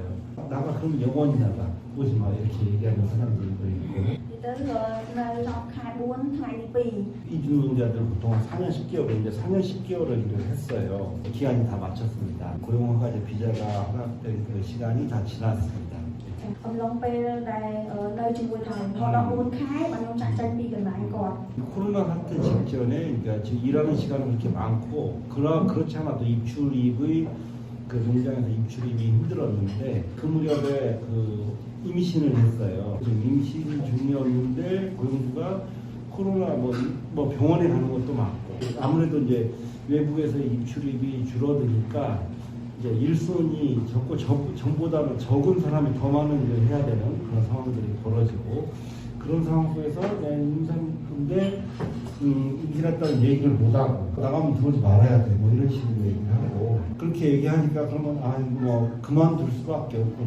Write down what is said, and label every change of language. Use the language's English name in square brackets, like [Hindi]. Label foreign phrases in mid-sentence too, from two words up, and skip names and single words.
[Korean] 나가 그럼 영원히 나가 오지 마 이렇게 얘기하는 사람들도 있고. 이주 노동자들 보통 4년 10개월 이제 4년 10개월을 일을 했어요. 기간이 다 마쳤습니다. 고용허가제 비자가 허락된 그 시간이 다 지났습니다. [Khmer] អំឡុងពេលដែលនៅជាមួយថៃ14ខែបាទខ្ញុំចាក់ចេញពីកន្លែងគាត់ [Korean] 코로나 사태 직전에 그러니까 지금 일하는 시간은 그렇게 많고 그렇지 않아도 입출입의 그 농장에서 입출입이 힘들었는데 그 무렵에 그 임신을 했어요. 임신 중이었는데 고용주가 코로나 뭐 병원에 가는 것도 많고 아무래도 이제 외국에서 입출입이 줄어드니까 이제 일손이 적고 전보다는 적은 사람이 더 많은 일을 해야 되는 그런 상황들이 벌어지고 그런 상황 속에서 임산인데 임신했다는 얘기를 못하고 나가면 들어오지 말아야 돼 뭐 이런 식으로 얘기를 하고 그렇게 얘기하니까 그러면 뭐 그만둘 수밖에 없구나.